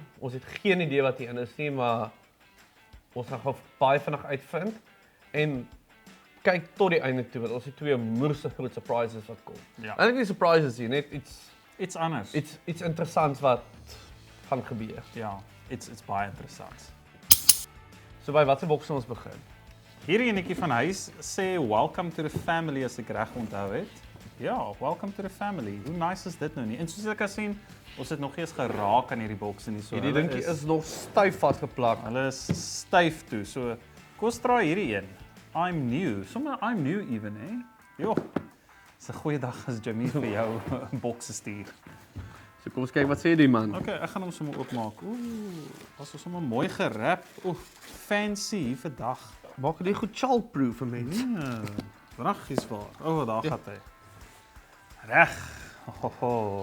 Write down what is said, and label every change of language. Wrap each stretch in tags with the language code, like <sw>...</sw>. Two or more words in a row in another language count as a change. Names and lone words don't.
<af>Ons het geen idee wat hierin is nie, maar ons gaan gou baie vinnig uitvind en kyk tot die einde toe want ons het 2 moerse groot surprises wat kom. Ja. Eintlik nie surprises nie, net Iets anders. iets interessants wat gaan gebeur. Ja, it's baie interessant. So by watter boks ons begin? Hierdie enetjie van huis sê</af> <en>welcome to the family</en> <af>as ek reg onthou het. Ja,</af> <en>welcome to the family.</en> <af>Hoe nice is dit nou nie? En soos ek kan sien, ons het nog nie eens geraak aan hierdie bokse nie. So Hierdie hulle dingetjie is nog styf vasgeplak. Hulle is styf toe. So kom ons draai hierdie een.</af> <en>I'm new. I'm new even, eh? Jo.</en> <af>Dis 'n goeie dag as Jimmy vir jou 'n boks stuur. So kom ons kyk wat sê die man. Okay, ek gaan hom sommer oopmaak. Was ons sommer mooi gerap. Fancy hier vandag. Maak dit goed childproof vir mense. Ja, regtig waar. Daar gaan hy. Reg. Ho.</af>